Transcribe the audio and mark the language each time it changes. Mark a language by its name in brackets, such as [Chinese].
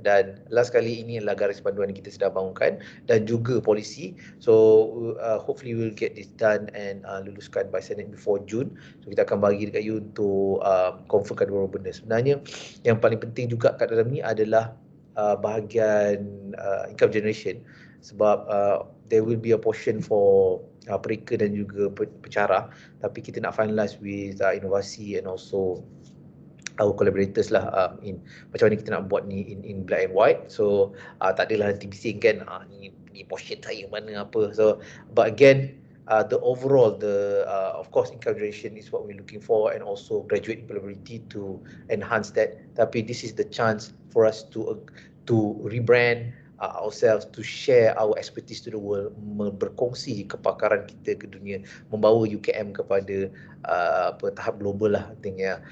[Malay] Dan last kali, ini adalah garis panduan yang kita sedang bangunkan dan juga polisi. [English] So hopefully we'll get this done and luluskan by Senate before June. [Malay] So kita akan bagi dekat you untuk confirmkan beberapa benda. Sebenarnya yang paling penting juga kat dalam ni adalah bahagian income generation, sebab [English] there will be a portion for [Malay] pereka dan juga pencara, tapi kita nak finalize with inovasi [English] and also our collaborators [Malay] lah, in macam mana kita nak buat ni [English] in black and white. [Malay] So tak adalah nanti bising kan, ni portion saya mana apa. [English] So but again, the overall, of course income generation is what we're looking for, and also graduate employability to enhance that. Tapi this is the chance for us to rebrand ourselves, to share our expertise to the world, [Malay] berkongsi kepakaran kita ke dunia, membawa UKM kepada tahap global lah, [English] I think, yeah.